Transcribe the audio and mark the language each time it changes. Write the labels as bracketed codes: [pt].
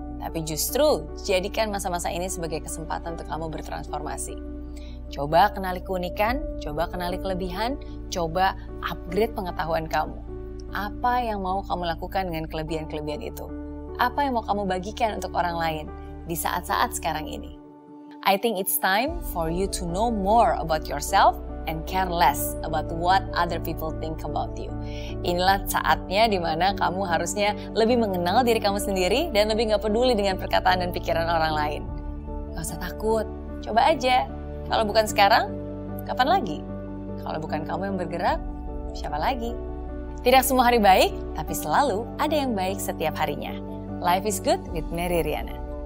[id] tapi justru jadikan masa-masa ini sebagai kesempatan untuk kamu bertransformasi. Coba kenali keunikan, coba kenali kelebihan, coba upgrade pengetahuan kamu. Apa yang mau kamu lakukan dengan kelebihan-kelebihan itu? Apa yang mau kamu bagikan untuk orang lain di saat-saat sekarang ini? [en] I think it's time for you to know more about yourself and care less about what other people think about you. [id] Inilah saatnya di mana kamu harusnya lebih mengenal diri kamu sendiri dan lebih gak peduli dengan perkataan dan pikiran orang lain. Gak usah takut, coba aja. Kalau bukan sekarang, kapan lagi? Kalau bukan kamu yang bergerak, siapa lagi? Tidak semua hari baik, tapi selalu ada yang baik setiap harinya. [en] Life is good with Mary Riana.